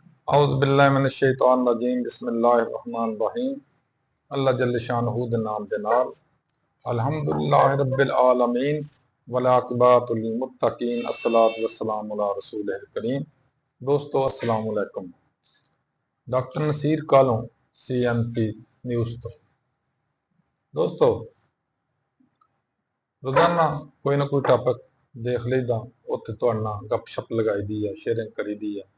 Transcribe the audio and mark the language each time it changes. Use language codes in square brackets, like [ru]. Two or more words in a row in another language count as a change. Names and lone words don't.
[ar] أعوذ بالله من الشيطان الرجيم بسم الله الرحمن الرحيم. [pa] اللہ جل شانہ دے نام دے نال [ar] الحمد لله رب العالمين والعاقبة للمتقين والصلاة والسلام على رسول الكريم. [pa] دوستو [ar] السلام علیکم. [pa] ڈاکٹر نصیر کالوں سی ایم پی نیوز تو دوستو روزانہ کوئی نہ کوئی ٹاپک دیکھ لیندا، اتھے تہاڈے نال گپ شپ لگائی دی ہے، شیئرنگ کری دی ہے.